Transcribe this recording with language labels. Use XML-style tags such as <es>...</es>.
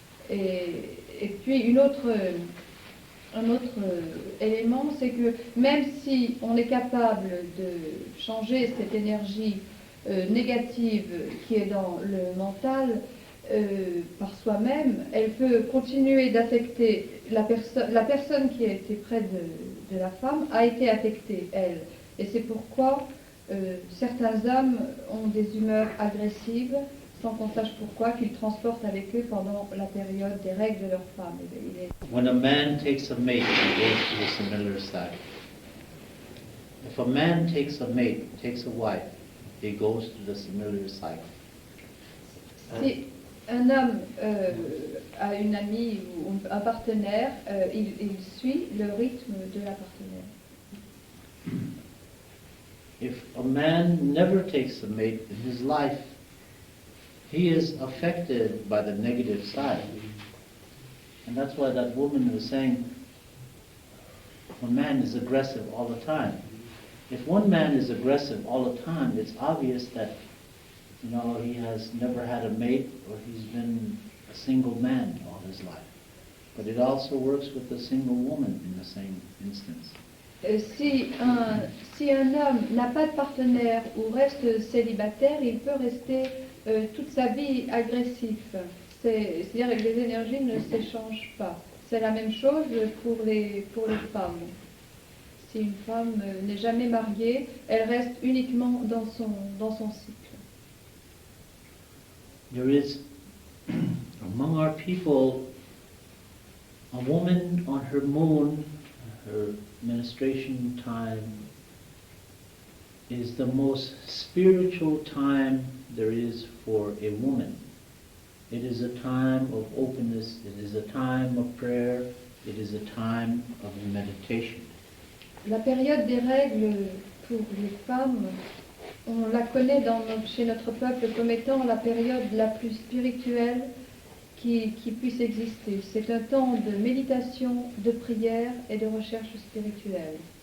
<fr>Et puis un autre élément, c'est que même si on est capable de changer cette énergie négative qui est dans le mental par soi-même, elle peut continuer d'affecter la personne qui a été près de la femme a été affectée, elle. Et c'est pourquoi certains hommes ont des humeurs agressives sans qu'on sache pourquoi, qu'ils transportent avec eux pendant la période des règles de leur femme.</fr> <en>When a man takes a mate, he goes to the similar side. If a man takes a mate, takes a wife, he goes to the similar cycle.</en> <fr>Si un homme a une amie ou un partenaire, il suit le rythme de la partenaire.</fr> <en>If a man never takes a mate in his life, he is affected by the negative side. And that's why that woman was saying, a man is aggressive all the time. If one man is aggressive all the time, it's obvious that, you know, he has never had a mate or he's been a single man all his life. But it also works with a single woman in the same instance.</en> <fr>Si un homme n'a pas de partenaire ou reste célibataire, il peut rester toute sa vie agressif. C'est-à-dire que les énergies ne s'échangent pas. C'est la même chose pour les femmes. Si une femme n'est jamais mariée, elle reste uniquement dans son cycle.</fr> <en>There is, among our people, a woman on her moon, her menstruation time, is the most spiritual time there is for a woman. It is a time of openness, it is a time of prayer, it is a time of meditation.</en> <fr>La période des règles pour les femmes, on la connaît chez notre peuple comme étant la période la plus spirituelle qui puisse exister. C'est un temps de méditation, de prière et de recherche spirituelle.</fr>